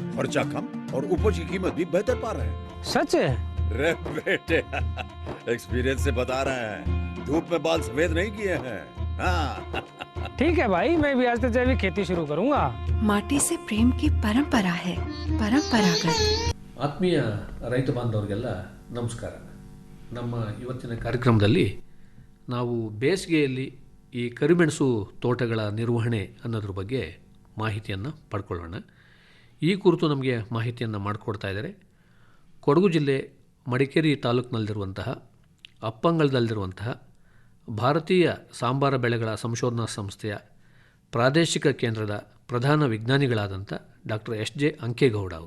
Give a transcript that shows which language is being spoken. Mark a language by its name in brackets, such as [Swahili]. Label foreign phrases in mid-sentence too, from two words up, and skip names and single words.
[Hindi] खर्चा कम और उपज की कीमत भी बेहतर पा रहे हैं. सच है? रे बेटे, एक्सपीरियंस से बता रहे हैं. धूप में बाल सफेद नहीं किए हैं. हाँ. ठीक है भाई, मैं भी आज से जैविक खेती शुरू करूंगा. माटी से प्रेम की परंपरा है, परंपरागत. [Kannada] ಆತ್ಮೀಯ ರೈತ ಬಾಂಧವರಿಗೆಲ್ಲ ನಮಸ್ಕಾರ. ನಮ್ಮ ಇವತ್ತಿನ ಕಾರ್ಯಕ್ರಮದಲ್ಲಿ ನಾವು ಬೇಸಿಗೆಯಲ್ಲಿ ಈ ಕರಿಮೆಣಸು ತೋಟಗಳ ನಿರ್ವಹಣೆ ಅನ್ನೋದ್ರ ಬಗ್ಗೆ ಮಾಹಿತಿಯನ್ನು ಪಡ್ಕೊಳ್ಳೋಣ. ಈ ಕುರಿತು ನಮಗೆ ಮಾಹಿತಿಯನ್ನು ಮಾಡಿಕೊಡ್ತಾ ಇದ್ದಾರೆ ಕೊಡಗು ಜಿಲ್ಲೆ ಮಡಿಕೇರಿ ತಾಲೂಕಿನಲ್ಲಿರುವಂತಹ ಅಪ್ಪಂಗಲದಲ್ಲಿರುವಂತಹ ಭಾರತೀಯ ಸಾಂಬಾರ ಬೆಳೆಗಳ ಸಂಶೋಧನಾ ಸಂಸ್ಥೆಯ ಪ್ರಾದೇಶಿಕ ಕೇಂದ್ರದ ಪ್ರಧಾನ ವಿಜ್ಞಾನಿಗಳಾದಂಥ ಡಾಕ್ಟರ್ ಎಸ್ ಜೆ ಅಂಕೇಗೌಡ ಅವರು.